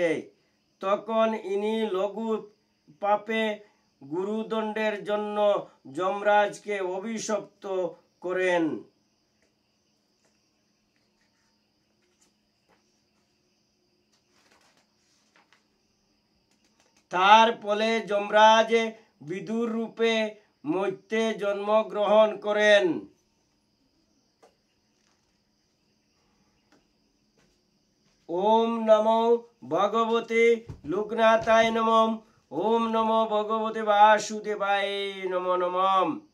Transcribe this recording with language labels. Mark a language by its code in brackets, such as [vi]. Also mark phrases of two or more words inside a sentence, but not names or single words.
[bn] তখন ইনি লঘু পাপে গুরুদণ্ডের জন্য যমরাজকে অভিশপ্ত করেন। তার ফলে যমরাজ বিদুর রূপে মর্ত্যে জন্মগ্রহণ করেন। [sa] ওম নমো ভগবতে লোকনাথায় নমঃ। ওম নমো ভগবতে বাসুদেবায় নমো নমঃ।